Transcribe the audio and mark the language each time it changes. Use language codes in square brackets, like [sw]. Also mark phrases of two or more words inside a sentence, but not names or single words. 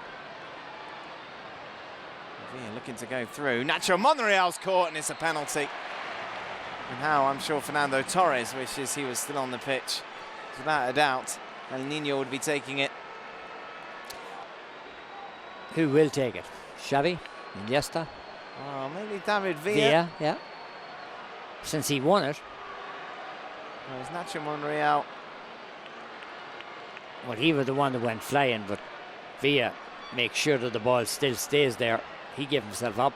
[en] Villa looking to go through. Nacho Monreal's caught, and it's a penalty. And how I'm sure Fernando Torres wishes he was still on the pitch. Without a doubt, El Niño would be taking it. Who will take it? Xavi? Iniesta? Oh, maybe David Villa. Villa, yeah. Since he won it. It was Nacho Monreal. Well, he was the one that went flying, but Villa makes sure that the ball still stays there. He gave himself up.